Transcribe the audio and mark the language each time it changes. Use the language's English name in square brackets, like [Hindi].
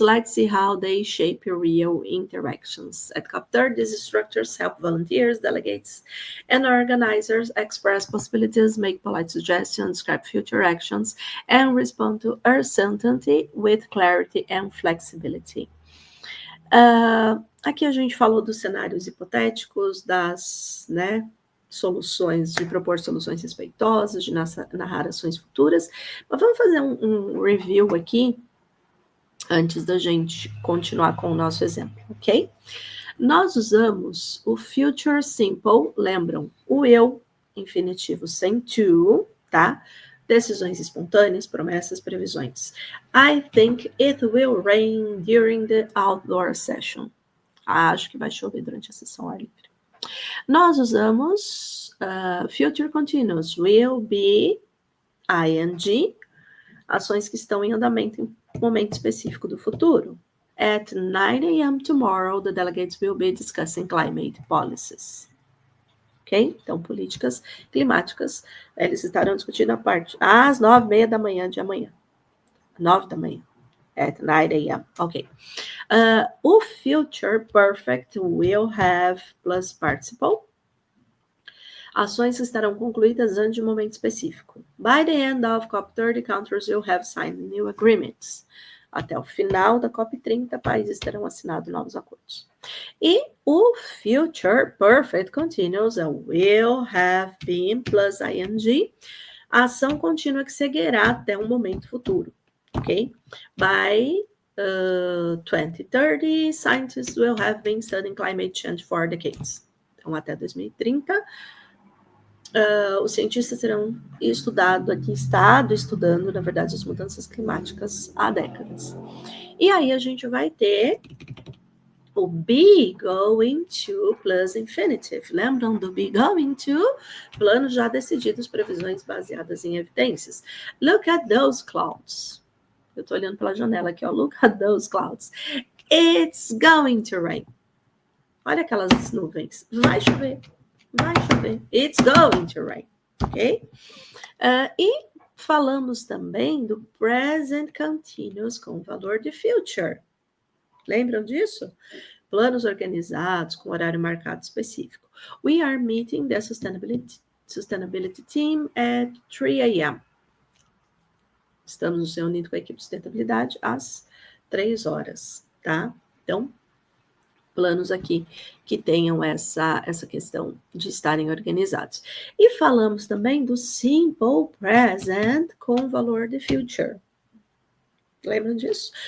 [English] Let's see how they shape real interactions. At COP30, these structures help volunteers, delegates, and organizers express possibilities, make polite suggestions, describe future actions, and respond to uncertainty with clarity and flexibility. [Portuguese] Aqui a gente falou dos cenários hipotéticos, das, né, soluções, de propor soluções respeitosas, de narrar ações futuras, mas vamos fazer um review aqui, antes da gente continuar com o nosso exemplo, ok? Nós usamos o future simple, lembram? O eu, infinitivo sem to, tá? Decisões espontâneas, promessas, previsões. [English] I think it will rain during the outdoor session. [Portuguese] Acho que vai chover durante a sessão ar livre. Nós usamos future continuous, will be, ing, ações que estão em andamento em momento específico do futuro. [English] At 9 a.m. tomorrow, the delegates will be discussing climate policies. Ok? [Portuguese] Então, políticas climáticas, eles estarão discutindo a parte às 9h30 da manhã de amanhã. 9 da manhã. At 9 a.m. Ok. O future perfect will have plus participle. Ações que estarão concluídas antes de um momento específico. [English] By the end of COP30, countries will have signed new agreements. [Portuguese] Até o final da COP30, países terão assinado novos acordos. E o future perfect continuous will have been plus ing. A ação contínua que seguirá até um momento futuro, ok? [English] By 2030, scientists will have been studying climate change for decades. [Portuguese] Então, até 2030, os cientistas terão estudando, na verdade, as mudanças climáticas há décadas. E aí a gente vai ter o be going to plus infinitive. Lembram do be going to? Planos já decididos, previsões baseadas em evidências. [English] Look at those clouds. [Portuguese] Eu tô olhando pela janela aqui, ó. [English] Look at those clouds. It's going to rain. [Portuguese] Olha aquelas nuvens. Vai chover. Vai chover. [English] It's going to rain. Ok? [Portuguese] E falamos também do present continuous com o valor de future. Lembram disso? Planos organizados com horário marcado específico. [English] We are meeting the sustainability team at 3 a.m. [Portuguese] Estamos nos reunindo com a equipe de sustentabilidade às 3 horas, tá? Então, planos aqui que tenham essa questão de estarem organizados. E falamos também do simple present com valor de future. Lembram disso?